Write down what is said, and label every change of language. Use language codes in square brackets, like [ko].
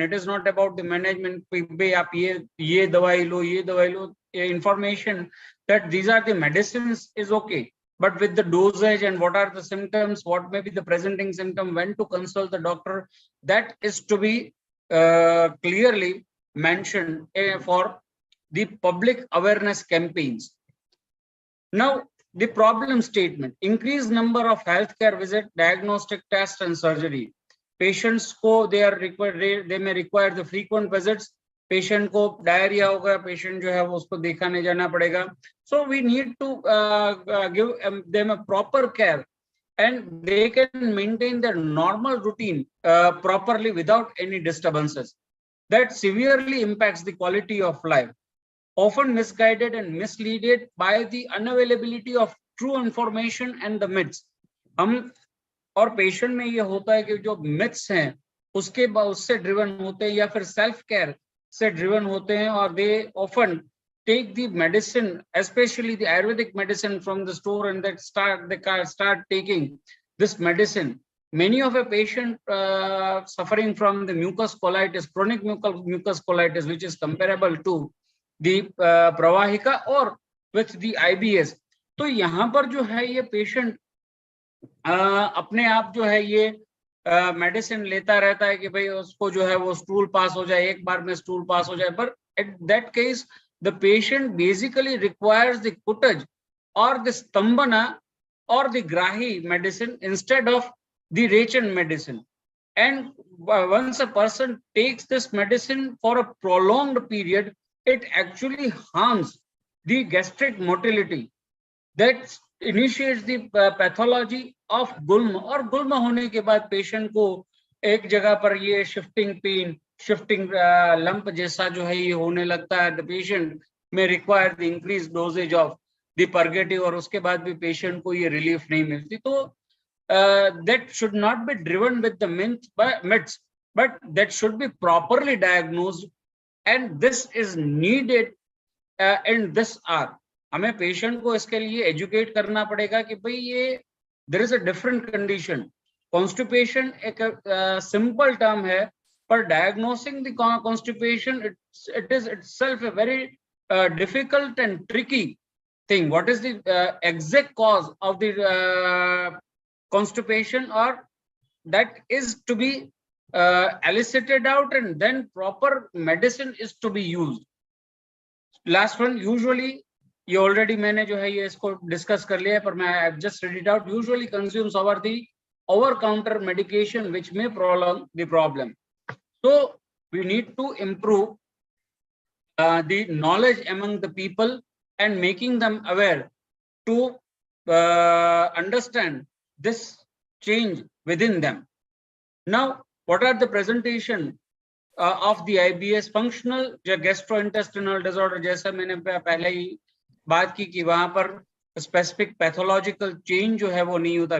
[en] It is not about the management [hi] पे आप ये दवाई लो, [en] information that these are the medicines is okay, but with the dosage and what are the symptoms, what may be the presenting symptom, when to consult the doctor, that is to be clearly mentioned for the public awareness campaigns. Now, the problem statement: increased number of healthcare visit, diagnostic tests and surgery. Patients को they may require the frequent visits. [hi] Patient को diarrhea होगा, patient जो है वो उसको दिखाने जाना पड़ेगा. [en] So we need to give them a proper care, and they can maintain their normal routine properly without any disturbances. That severely impacts the quality of life. Often misguided and misleaded by the unavailability of true information and the myths. [hi] हम और patient में ये होता है कि जो myths हैं उससे driven होते हैं [en] या फिर self care से driven होते हैं, और they often take the medicine, especially the Ayurvedic medicine from the store, and they start taking this medicine. Many of a patient suffering from the mucus colitis, chronic mucus colitis, which is comparable to the pravahika और with the IBS. [hi] तो यहाँ पर जो है ये patient अपने आप जो है ये मेडिसिन लेता रहता है कि भाई उसको जो है वो स्टूल पास हो जाए, एक बार में स्टूल पास हो जाए, [en] but at that case the patient basically requires the Kutaj or the Stambana or the Grahi medicine instead of the Rechan medicine. And once a person takes this medicine for a prolonged period, it actually harms the gastric motility. That initiates the pathology of gulma, [hi] और गुल्मा होने के बाद patient को एक जगह पर ये shifting pen, shifting lump जैसा जो है ये होने लगता है. [en] The patient may require the increased dosage of the purgative, [hi] और उसके बाद भी पेशेंट को ये रिलीफ नहीं मिलती. [en] तो that should not be driven with the myths, but that should be properly diagnosed, and this is needed in this hour. [hi] हमें पेशेंट को इसके लिए एजुकेट करना पड़ेगा कि भाई ये [en] there is a different condition. Constipation एक simple term है, पर diagnosing the constipation it is itself a very difficult and tricky thing. What is the exact cause of the constipation, or that is to be elicited out, and then proper medicine is to be used. [hi] Last one, usually ये already मैंने जो है ये इसको discuss कर लिया है, पर मैं [en] I've just read it out. Usually consumes over the over-counter medication which may prolong the problem. So we need to improve the knowledge among the people and making them aware to understand this change within them. Now, what are the presentation of the IBS? [hi] Functional gastrointestinal disorder, जैसा मैंने पहले ही बात की कि वहां पर specific pathological change जो है वो नहीं होता.